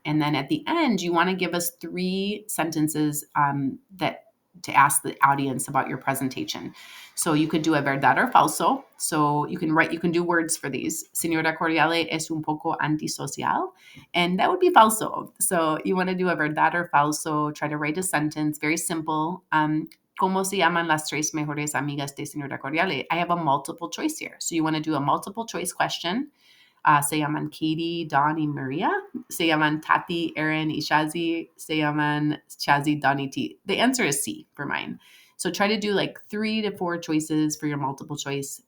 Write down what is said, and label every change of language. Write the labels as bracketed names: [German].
[English] And then at the end, you want to give us 3 sentences that to ask the audience about your presentation. So you could do a verdad or falso. So you can do words for these. [Spanish] Señora Cordiale es un poco antisocial. And that would be falso. [English] So you want to do a verdad or falso. Try to write a sentence, very simple. [Spanish] ¿Cómo se llaman las 3 mejores amigas de Señora Cordiale? [English] I have a multiple choice here. So you want to do a multiple choice question. [Spanish] Se llaman Katie, Dawn, y Maria. Se llaman Tati, Erin, y Shazi. Se llaman Shazi, Dawn, y T. [English] The answer is C for mine. So try to do like 3 to 4 choices for your multiple choice.